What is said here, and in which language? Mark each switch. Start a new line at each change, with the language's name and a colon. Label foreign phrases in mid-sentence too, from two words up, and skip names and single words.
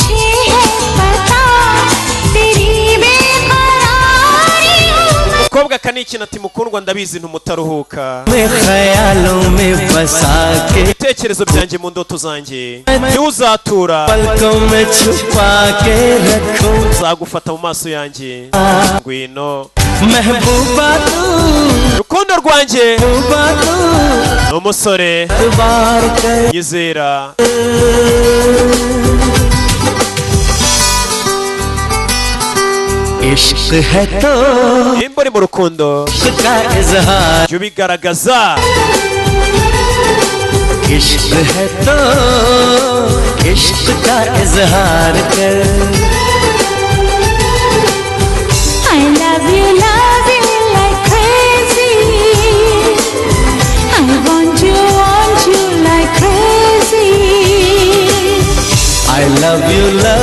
Kinyarwanda: umukobwa n'ikintu ati mukundwa ndabizi ntumutaruhuka
Hindi: मैं ख्यालों में बसा के
Kinyarwanda: ibitekerezo byanjye mu ndoto zanjye ntiuzatura
Hindi: पलकों में छुपा के रखूं
Kinyarwanda: nzagufata mu maso yanjye ngwino
Hindi: महबूबा तू
Kinyarwanda: rukundo rwanjye
Hindi: महबूबा तू
Kinyarwanda: n'umusore
Hindi: बार कर
Kinyarwanda: yizera
Hindi: इश्क है तो
Kinyarwanda: nimba uri mu rukundo
Hindi: इश्क का इजहार
Kinyarwanda: jya ubigaragaza
Hindi: इश्क है तो इश्क का इजहार कर
English: I love you like crazy. I want you like crazy. I love you